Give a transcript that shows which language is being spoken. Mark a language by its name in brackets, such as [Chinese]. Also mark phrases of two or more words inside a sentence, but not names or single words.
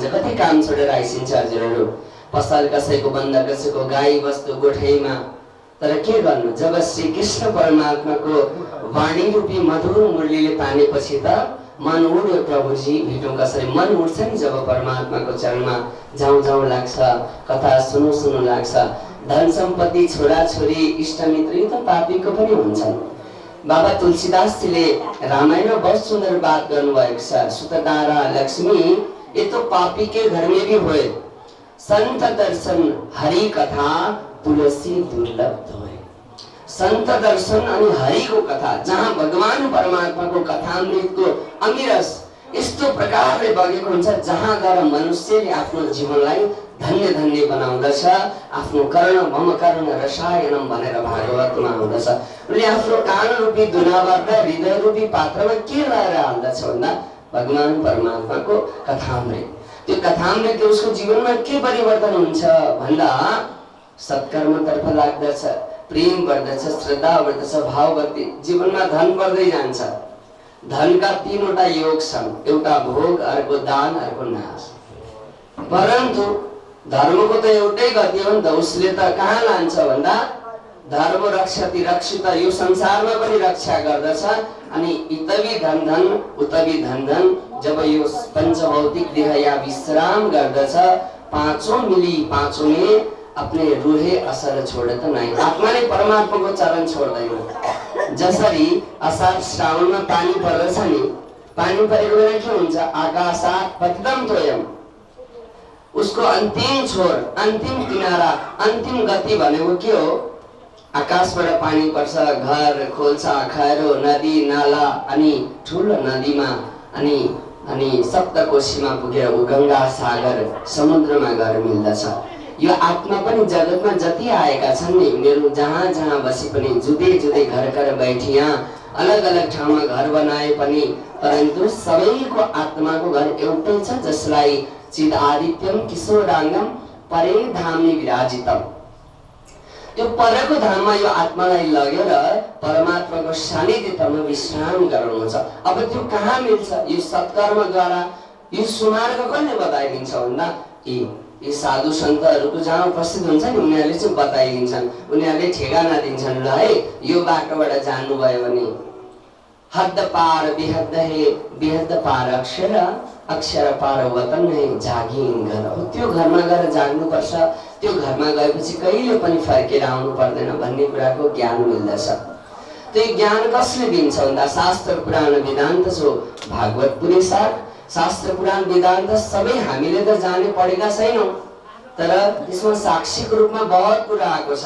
[Nepali] कति काम छोडेर आइसिन्छ हजुरहरू। पसल कसैको बन्द, कसैको गाई वस्तु गोठैमा। तर के गर्नु, जब श्री कृष्ण परमात्माको वाणी रूपी मधुर मुरलीले तानेपछि त मन उड्यो। प्रभुजी भेटौँ कसरी। मन उठ्छ नि जब परमात्माको चरणमा जाउँ जाउँ लाग्छ, कथा सुनु सुनु लाग्छ। धन सम्पत्ति, छोरा छोरी, इष्टमित्र यो त पापीको पनि हुन्छन्। बाबा तुलसीदासजीले रामायण [Hindi] बहुत सुंदर बात [Nepali] गर्नुभएको छ। [Hindi] सुतदारा लक्ष्मी ये तो पापी के घर में भी होए, संत दर्शन हरि कथा तुलसी दुर्लभ होए। [Nepali] संत दर्शन अनि हरिको कथा, जहाँ भगवान परमात्माको कथामृतको अमिरस यस्तो प्रकारले बगेको हुन्छ, जहाँ गएर मनुष्यले आफ्नो जीवनलाई धन्य धन्य बनाउँदछ। आफ्नो [Sanskrit] कर्ण मम कर्ण रसायनम [Nepali] भनेर भागवतमा आउँदछ। उनले आफ्नो कान रूपी दुनाबाट हृदय रूपी पात्रमा के लगाएर हाल्दछ भन्दा भगवान परमात्माको कथामृत। त्यो कथामृतले उसको जीवनमा के परिवर्तन हुन्छ भन्दा सत्कर्मतर्फ लाग्दछ, प्रेम बढ्दछ, श्रद्धा बढ्दछ, भाव भक्ति। जीवनमा धन बढ्दै जान्छ। धनका 3वटा योग छन्, एउटा भोग, अर्को दान, अर्को नाश। परन्तु धर्मको त एउटै गति हो नि त। उसले त कहाँ लान्छ भन्दा [Sanskrit] धर्म रक्षति रक्षित, [Nepali] यो संसारमा पनि रक्षा गर्दछ। अनि इतवी धन धन उतवी धन धन। जब यो पंचभौतिक देह या विश्राम गर्दछ, [Hindi] पाँचों मिली पाँचों में अपने रूहे असर छोड़त नहीं। [Nepali] आत्मा ने परमात्मा को चरण छोड्दैन। जसरी असार श्रावणमा पानी पर्दछ नि, पानी परेको बेला के हुन्छ, [Sanskrit] आकाशात् पतितम तोयम। [Nepali] उसको अंतिम छोर, अंतिम किनारा, अंतिम गति भनेको के हो? आकाशबाट पानी पर्छ, घर खोल्सा, खैरो, नदी नाला, अनि ठुलो नदीमा अनि सप्तकोशीमा पुगेर गंगा सागर समुद्रमा गएर मिल्दछ। यो आत्मा पनि जगतमा जति आएका छन् नि, उनीहरू जहाँ जहाँ बसे पनि, [Hindi] जुदै जुदै घर कर बैठिया, [Nepali] अलग अलग ठाउँमा घर बनाए पनि, परन्तु सबैको आत्माको घर एउटै छ, जसलाई [Sanskrit] चिद आदित्यम किशोरांगम परे धामनि विराजितम। [Nepali] त्यो परको धाममा यो आत्मालाई लगेर परमात्माको सानिध्यमा विश्राम गराउनु छ। अब त्यो कहाँ मिल्छ? यो सत्कर्मद्वारा यो सुमार्ग कसले बताइदिन्छ भन्दा यी साधु सन्तहरूको जहाँ उपस्थित हुन्छ नि उनीहरूले चाहिँ बताइदिन्छन्, उनीहरूले ठेगाना दिन्छन्। ल है यो बाटोबाट जानुभयो भने [Hindi] हद्द पार बेहद्द है, बेहद्द पार अक्षर, अक्षर पार वतन है, [Nepali] जागिन घर हो। त्यो घरमा गएर जाग्नुपर्छ। त्यो घरमा गएपछि कहिले पनि फर्केर आउनु पर्दैन भन्ने कुराको ज्ञान मिल्दछ। त्यो ज्ञान कसले दिन्छ भन्दा शास्त्र पुराण वेदान्त जो भागवत पुरेसार शास्त्र पुराण वेदान्त सबै हामीले त जाने पढेका छैनौँ, तर त्यसमा साक्षीको रूपमा बहुत कुरा आएको छ।